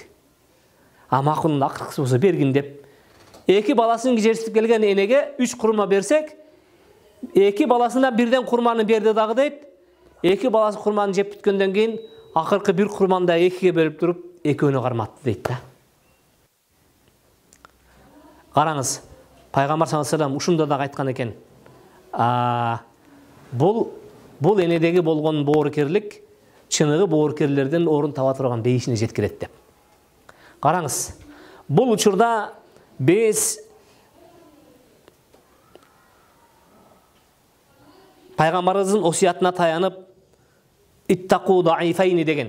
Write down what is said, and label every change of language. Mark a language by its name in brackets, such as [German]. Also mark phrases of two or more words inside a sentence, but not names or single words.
[Kyrgyz] Макул, акыркысы болсо бергин деп, эки баласын кижерсип келген энеге 3 курма берсек, эки баласына бирден курманы берди дагы дейт. Эки баласы курманы жеп бүткөндөн кийин акыркы бир курманы да экиге берип туруп, экөөнү карматты дейт да. Караңыз, пайгамбар [Arabic] صلى الله عليه وسلم [Kyrgyz] ушунда да айткан экен: бул энедеги болгон боорукерлик чыныгы боорукерлерден орун таба турган бейишине жеткирет деп. Караңыз, бул учурда биз пайгамбарыбыздын осуятына таянып, [Arabic] اتقوا الضعيفين [Kyrgyz] деген.